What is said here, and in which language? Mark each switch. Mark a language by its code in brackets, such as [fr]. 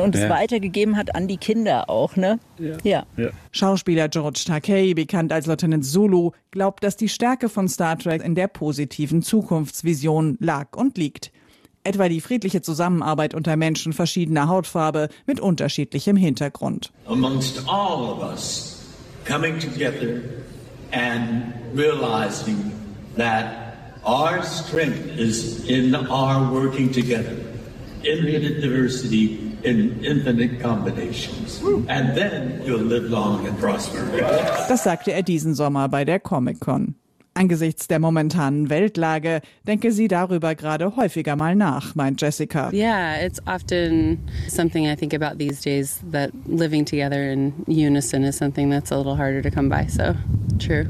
[de] Ne? Und es weitergegeben hat an die Kinder auch. Ne? Ja. Schauspieler George Takei, bekannt als Lieutenant Sulu, glaubt, dass die Stärke von Star Trek in der positiven Zukunftsvision lag und liegt. Etwa die friedliche Zusammenarbeit unter Menschen verschiedener Hautfarbe mit unterschiedlichem Hintergrund. [en] Amongst all of us coming together and realizing that our strength is in our working together, infinite diversity in infinite combinations, and then you'll live long and prosper. [de] Das sagte er diesen Sommer bei der Comic-Con. Angesichts der momentanen Weltlage denke sie darüber gerade häufiger mal nach, meint Jessica. [en] Yeah, it's often something I think about these days, that living together in unison is something that's a little harder to come by, so true.